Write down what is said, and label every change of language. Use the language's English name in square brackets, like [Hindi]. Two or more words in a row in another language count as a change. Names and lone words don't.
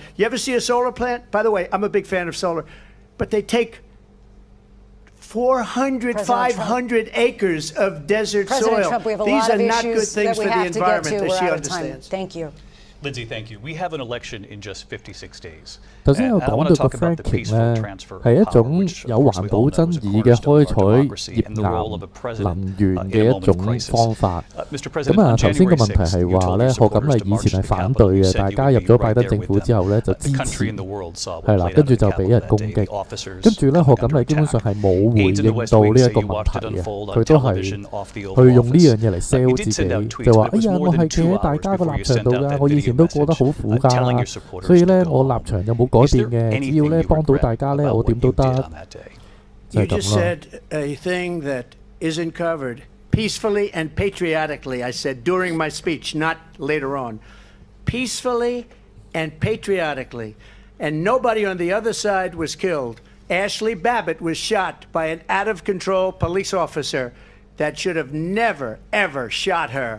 [English] You ever see a solar plant? By the way, I'm a big fan of solar, but they take 400, 500 acres of desert President soil. Trump, we have a These lot are of not good issues things that for we the have to get to. environment, We're as she out of time. understands. Thank you. Lindsay, thank you. We have an election in just 56 days. [Cantonese] 頭先有講到個 fracking 咧係一種有環保爭議嘅開採頁岩能源嘅一種方法。咁啊，頭先個問題係話咧，賀錦麗以前係反對嘅，但係加入咗拜登政府之後咧就支持，係啦，跟住就俾人攻擊，跟住咧賀錦麗基本上係冇回應到呢一個問題嘅，佢都係去用呢樣嘢嚟 sell 自己，就話哎呀我係企喺大家個立場度㗎，我以前都過得好苦㗎，所以咧我立場有冇改變嘅，只要咧幫到大家咧，我點都得。 [English] You just said a thing that isn't covered. Peacefully and patriotically, I said during my speech, not later on. Peacefully and patriotically. And nobody on the other side was killed. Ashley Babbitt was shot by an out-of-control police officer that should have never, ever shot her.